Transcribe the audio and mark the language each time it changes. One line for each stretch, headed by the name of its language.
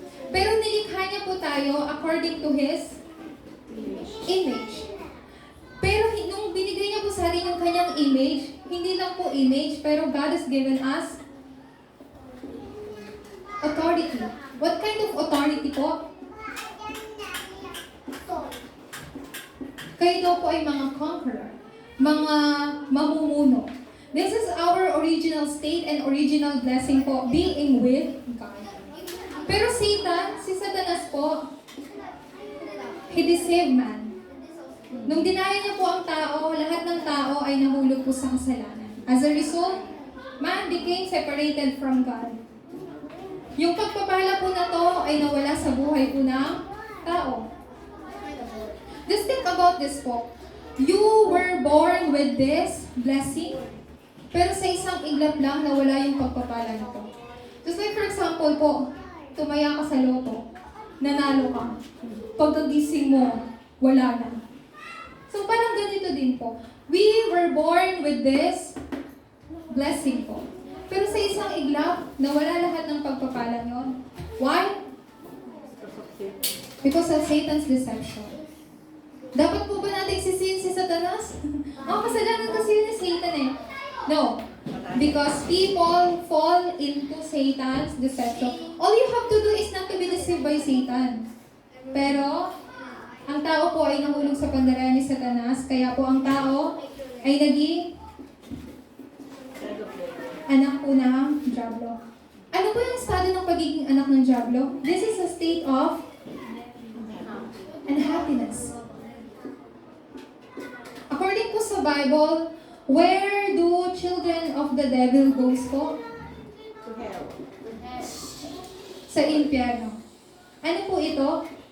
Filipino: Pero nilikha niya po tayo
English: according to His image.
Filipino: Pero nung binigay niya po sa atin yung kanyang image, hindi lang po image, pero
English: God has given us authority. What kind of authority po?
Filipino: Kayo daw po ay mga conqueror, mga mamumuno.
English: This is our original state and original blessing po, being with God. Pero Satan, si Satanas po, he deceived man.
Filipino: Nung dinaya niya po ang tao, lahat ng tao ay nahulog po sa kasalanan.
English: As a result, man became separated from God.
Filipino: Yung pagpapala po na to ay nawala sa buhay po ng tao.
English: Just think about this po. You were born with this blessing,
Filipino: pero sa isang iglap lang nawala yung pagpapala nito.
English: Just like for example po,
Filipino: tumaya ka sa loto, nanalo ka. Pagkagising mo, wala na. So parang ganito din po.
English: We were born with this blessing po.
Filipino: Pero sa isang iglap, nawala lahat ng pagpapala yon.
English: Why? Because of Satan's deception.
Filipino: Dapat po ba natin sisihin si Satanas? Kasalanan kasi yun ni Satan eh. No.
English: Because people fall into Satan's deception. All you have to do is not to be deceived by Satan.
Filipino: Pero, ang tao po ay nahulog sa pandaraya ni Satanas, kaya po ang tao ay naging anak po ng Diablo. Ano po yung estado ng pagiging anak ng Diablo?
English: This is a state of unhappiness. According po sa Bible, where do children of the devil goes po? To hell.
Filipino: Sa impyerno. Ano po ito?